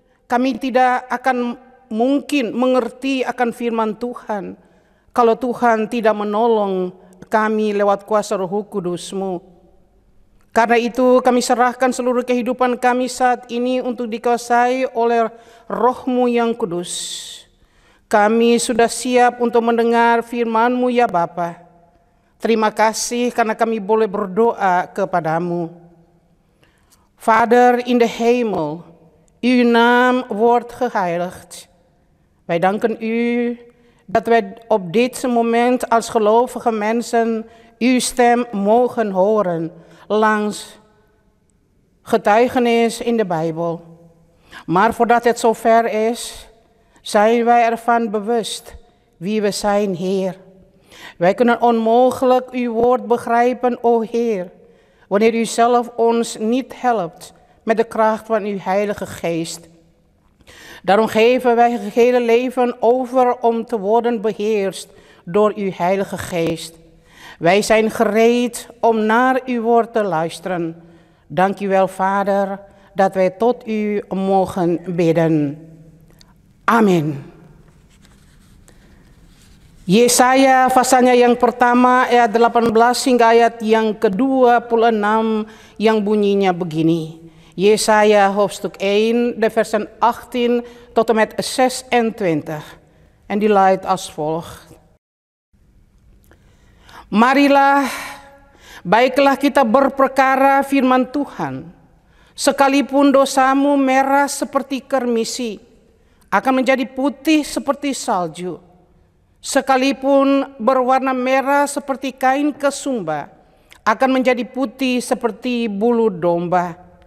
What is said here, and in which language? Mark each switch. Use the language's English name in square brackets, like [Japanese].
[Indonesian] Kami tidak akan mungkin mengerti akan firman Tuhan kalau Tuhan tidak menolong kami lewat kuasa Roh Kudus-Mu. Karena itu kami serahkan seluruh kehidupan kami saat ini untuk dikuasai oleh Roh-Mu yang kudus. Kami sudah siap untuk mendengar firman-Mu ya Bapa. Terima kasih karena kami boleh berdoa kepadamu. [Dutch] Vader in de hemel, uw naam wordt geheiligd. Wij danken u dat wij op dit moment als gelovige mensen uw stem mogen horen langs getuigenis in de Bijbel. Maar voordat het zover is, zijn wij ervan bewust wie we zijn, Heer. Wij kunnen onmogelijk uw woord begrijpen, o Heer, wanneer u zelf ons niet helpt met de kracht van uw Heilige Geest. Daarom geven wij het gehele leven over om te worden beheerst door uw Heilige Geest. Wij zijn gereed om naar uw woord te luisteren. Dank u wel, Vader, dat wij tot u mogen bidden. [Indonesian] Amin. Yesaya pasalnya yang pertama ayat 18 hingga ayat yang ke-26 yang bunyinya begini. [Dutch] Yesaya hoofdstuk 1, de versen 18 tot en met 26. En die luidt als volgt. [Indonesian] Marilah, baiklah kita berperkara firman Tuhan. Sekalipun dosamu merah seperti kermisi, akan menjadi putih seperti salju. Sekalipun berwarna merah seperti kain kesumba, akan menjadi putih seperti bulu domba.